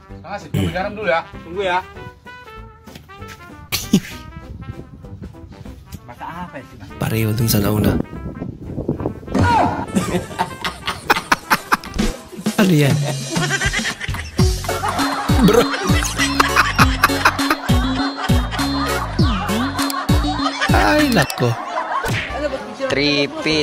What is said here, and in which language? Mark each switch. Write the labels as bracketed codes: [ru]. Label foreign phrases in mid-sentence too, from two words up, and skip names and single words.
[id] Tubig garam dulu ya. Tunggu ya. Masak apa sih, Mas? [tl] Pareho dun sa nauna. Ano yan? Bro. Ay, nako. [en] 3 feet.